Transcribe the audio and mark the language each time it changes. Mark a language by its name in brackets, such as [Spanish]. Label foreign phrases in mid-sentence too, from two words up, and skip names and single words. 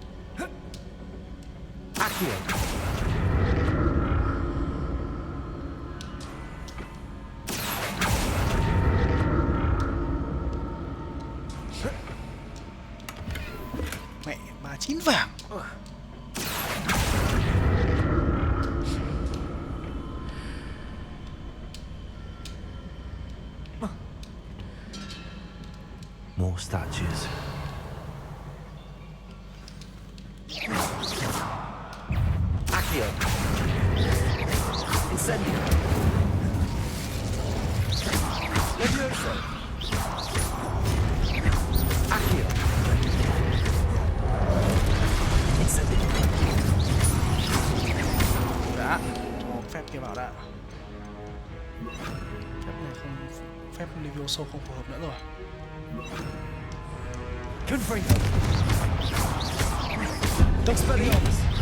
[Vietnamese] Accio. Mẹ, 39 vàng. [English] More statues. [Vietnamese] Accio. Incendio. Levioso. Accio. Incendio. Đã, cho phép kia vào đã. Phép này không, phép Levioso không phù hợp nữa rồi. Confringo. Expelliarmus.